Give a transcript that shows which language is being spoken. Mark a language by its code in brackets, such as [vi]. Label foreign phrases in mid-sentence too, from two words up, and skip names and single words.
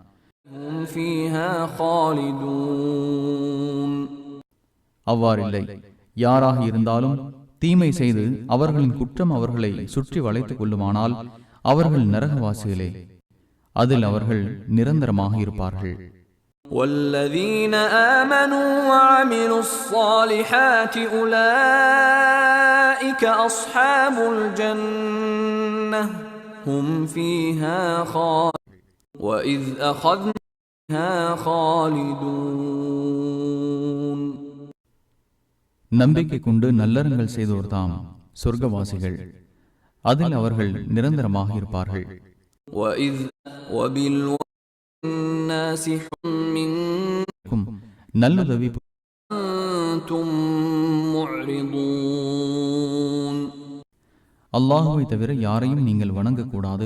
[ta] அவ்வாறில்லை. யாராக இருந்தாலும் தீமை செய்து அவர்களின் குற்றம் அவர்களை சுற்றி வளைத்துக் கொள்ளுமானால் அவர்கள் நரகவாசிகளே, அதில் அவர்கள் நிரந்தரமாக இருப்பார்கள். [ar] والذين آمنوا وعملوا الصالحات أولئك أصحاب الجنة هم فيها خالدون وإذ أخذنا خالدون. [ta] நம்பிக்கை கொண்டு நல்லறங்கள் செய்தோர்தாம் சொர்க்கவாசிகள், அதில் அவர்கள் நிரந்தரமாக இருப்பார்கள். நல்லுதவி அல்லாஹுவை தவிர யாரையும் நீங்கள் வணங்கக்கூடாது.